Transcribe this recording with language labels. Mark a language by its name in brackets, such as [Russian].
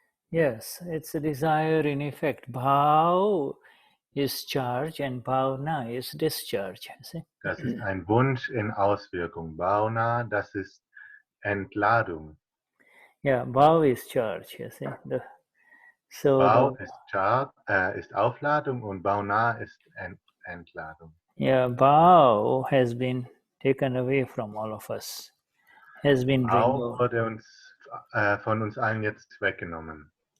[English] Yes, it's a desire in effect. Bhav is charge and bhavna is discharge. See? [German] Das ist ein Wunsch in Auswirkung. Bhavna, das ist Entladung. [English] Yeah, bhav is charge. You see? [German] Bhav ist Aufladung und Bhavna ist Entladung. [English] Yeah, bhav has been taken away from all of us. Has been [German] Bhav wurde von uns allen jetzt weggenommen.